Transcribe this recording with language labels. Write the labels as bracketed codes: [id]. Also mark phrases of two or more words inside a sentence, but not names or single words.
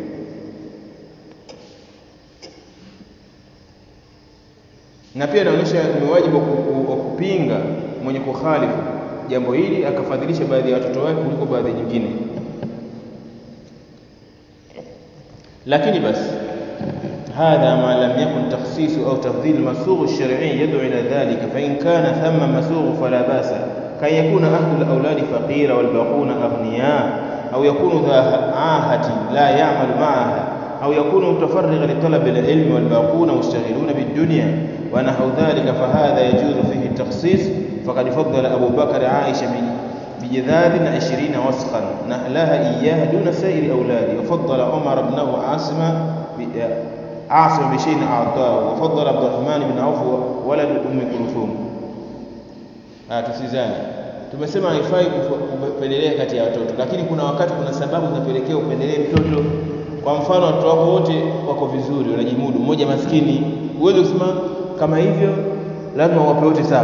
[sw] Na pia inaonyesha ni wajibu wa kupinga mwenye kukhalifu jambo hili akafadhilisha baadhi ya watoto wake kuliko baadhi nyingine. Lakini basi [ar] هذا ما لم يكن تخصيص أو تفضيل مسوغ شرعي يدعو إلى ذلك، فإن كان ثم مسوغ فلا بأس كأن يكون أحد الأولاد فقيرا والباقون أغنياء، أو يكون ذا عاهة لا يعمل معها, أو يكون متفرغا لطلب العلم والباقون مشتغلون بالدنيا ونحو ذلك، فهذا يجوز فيه التخصيص. فقد فضل أبو بكر عائشة بجذاذ 20 وسخا نحلها إياها دون سائر أولاده، وفضل عمر بنه عاصم بشيء أعطاه، وفضل عبد الرحمن بن عوف ولد أم كلثوم. [sw] tusizani tumesema haifai kupendelea kati ya watoto, lakini kuna wakati kuna sababu zinapelekea upendelee mtoto. Kwa mfano watoto wako wote wako vizuri, wanajimudu, mmoja maskini, uweze kusema kama hivyo lazima wape wote sawa.